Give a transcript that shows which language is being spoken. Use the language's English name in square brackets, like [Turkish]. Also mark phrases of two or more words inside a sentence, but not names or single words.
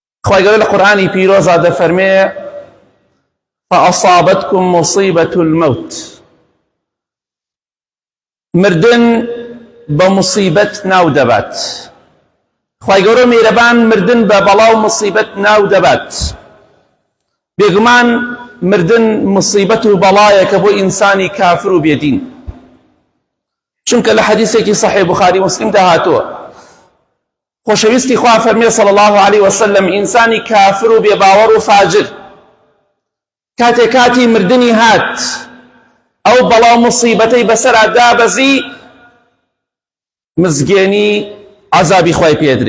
[Central Kurdish] خواهی گەورە لە قورئانی پیرۆزا دەفەرمێ [Arabic] فأصابتكم مصيبة الموت، [Central Kurdish] مردن بمصيبت ناو دەبات. خواهی گەورە میرەبان مردن بە بەڵاو مصیبەت ناو دەبات. بێگومان مردن مصیبەت و بەڵایەکە بۆ ئینسانی کافر و بێدین، چونکە لە حەدیثێکی صحیح بخاری مسلم داهاتووە خۆشەویستی خوا فەرمێ [Arabic] صلی الله عليه وسلم [Central Kurdish] ئینسانی کافر و بێباوەڕ و فاجر کاتی مردنی هات ئەو بەڵاو مصیبەتەی بەسەرا دابەزی مزگێنی عەزابی خوای پێدرێ.